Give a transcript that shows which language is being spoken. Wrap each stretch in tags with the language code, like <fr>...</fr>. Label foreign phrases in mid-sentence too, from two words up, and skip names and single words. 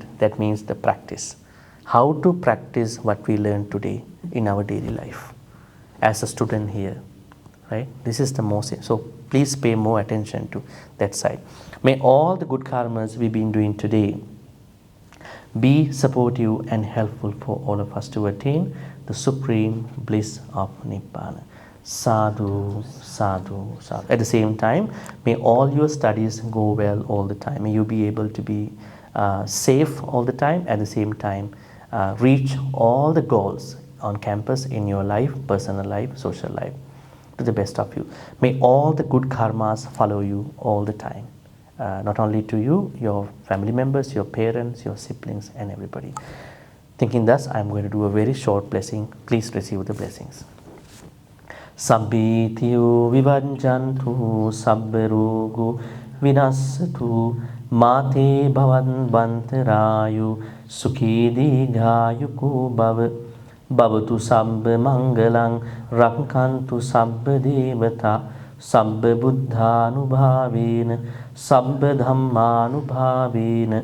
<en>That means the practice. How to practice what we learned today in our daily life as a student here, right? This is the most, so please pay more attention to that side. May all the good karmas we've been doing today be supportive and helpful for all of us to attain the supreme bliss of Nibbana.</en> <pi>Sadhu, sadhu, sadhu.</pi> <en>At the same time, may all your studies go well all the time. May you be able to be safe all the time. At the same time, reach all the goals on campus in your life, personal life, social life, to the best of you. May all the good karmas follow you all the time. Not only to you, your family members, your parents, your siblings, and everybody. Thinking thus, I am going to do a very short blessing. Please receive the blessings.</en> <pi>Sabbitiyo vivanjantu sabbarogo vinasatu mate bhavan bantarayu sukhi digayuko bhavatu sabba mangalang rakkantu sabba devata sabba buddhanubhavena sabba dhammanubhavena</pi>